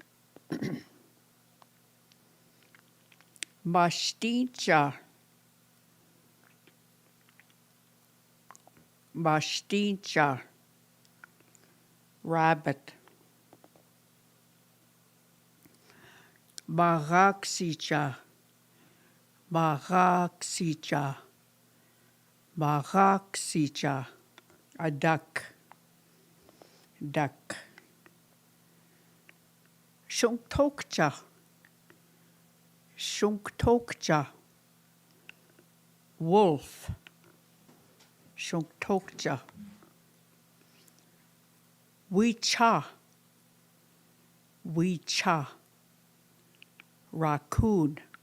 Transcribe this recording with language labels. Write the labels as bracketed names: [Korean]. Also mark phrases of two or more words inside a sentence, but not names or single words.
[Lakota] Mastincha, mastincha, rabbit. Maraxicha, maraxicha, maraxicha, [English] a duck, duck. [Lakota] Shunktocha, shunktocha, wolf, shunktocha. Wecha, wecha, raccoon.